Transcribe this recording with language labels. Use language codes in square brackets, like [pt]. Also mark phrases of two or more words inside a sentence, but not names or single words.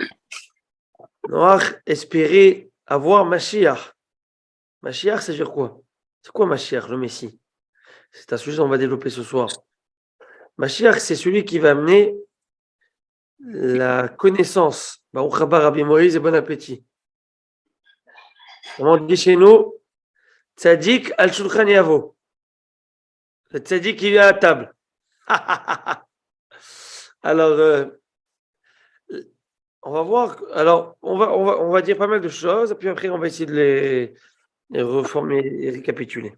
[fr] Noach espérait avoir Mashiach. Mashiach, ça veut dire quoi? C'est quoi Mashiach, le Messie? C'est un sujet qu'on va développer ce soir. Mashiach, c'est celui qui va amener la connaissance. [he] ברוך הבא [fr] Rabbi Moïse et bon appétit. Comme on dit chez nous, [he] צדיק על שולחן יבוא. [fr] Le Tzadik, il est à la table. Alors, on va voir. Alors, on va dire pas mal de choses, et puis après, on va essayer de les reformer et récapituler.